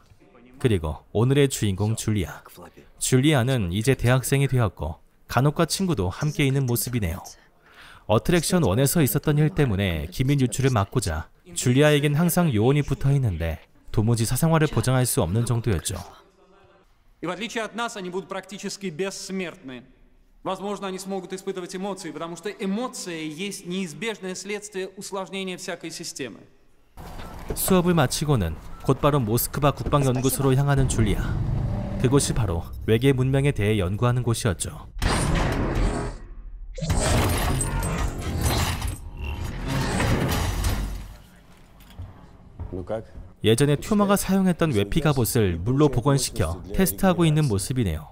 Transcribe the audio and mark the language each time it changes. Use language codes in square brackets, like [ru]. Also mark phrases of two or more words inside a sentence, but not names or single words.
[ko] 그리고 오늘의 주인공 줄리아. 줄리아는 이제 대학생이 되었고 간혹과 친구도 함께 있는 모습이네요. 어트랙션 1에서 있었던 일 때문에 기밀 유출을 막고자 줄리아에겐 항상 요원이 붙어 있는데 도무지 사생활을 보장할 수 없는 정도였죠. [ru] Возможно, они смогут испытывать эмоции, потому что эмоции есть неизбежное следствие усложнения всякой системы. [ko] 수업을 마치고는 곧바로 모스크바 국방연구소로 향하는 줄리아. 그곳이 바로 외계 문명에 대해 연구하는 곳이었죠. 예전에 튜마가 사용했던 외피 갑옷을 물로 복원시켜 테스트하고 있는 모습이네요.